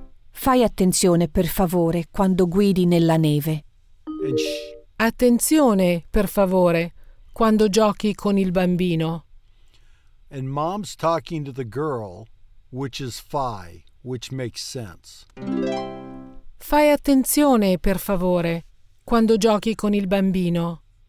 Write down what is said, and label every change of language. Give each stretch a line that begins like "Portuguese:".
Italian: Fai attenzione, per favore, quando guidi nella neve. Attenzione, per favore, quando giochi con il bambino.
English: And mom's talking to the girl, which is fi, which makes sense.
Italian: Fai attenzione, per favore, quando giochi con il bambino.